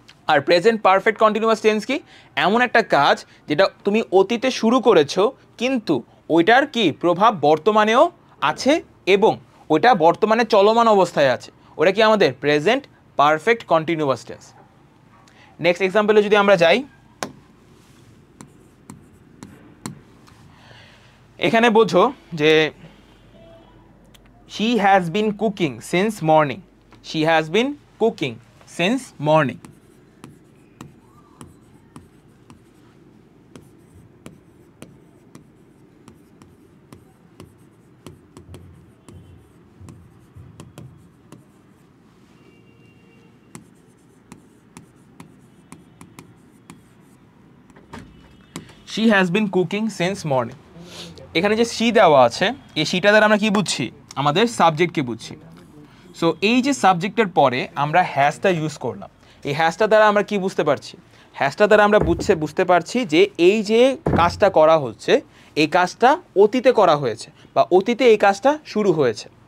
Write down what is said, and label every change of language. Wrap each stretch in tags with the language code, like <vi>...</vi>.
<bn>আর present perfect continuous tense কি? এমন একটা কাজ যেটা তুমি অতীতে শুরু করেছো, কিন্তু ওইটার কি প্রভাব বর্তমানেও আছে এবং ওইটা বর্তমানে চলমান অবস্থায় আছে। ওটা কি আমাদের present perfect continuous tense.</bn> <en>next এক্সাম্পলে</en> <bn>যদি আমরা যাই, এখানে বোঝো যে</bn> <en>she has been cooking since morning, she has been cooking since morning। she has been cooking since morning।</en> <bn>এখানে যে সি দেওয়া আছে, এই সিটা দ্বারা আমরা কি বুঝছি? আমাদের সাবজেক্টকে বুঝছি। সো এই যে সাবজেক্টের পরে আমরা হ্যাশটা ইউজ করলাম, এই হ্যাশটা দ্বারা আমরা কি বুঝতে পারছি? হ্যাশটা দ্বারা আমরা বুঝতে পারছি যে এই যে কাজটা করা হচ্ছে, এই কাজটা অতীতে করা হয়েছে বা অতীতে এই কাজটা শুরু হয়েছে।</bn>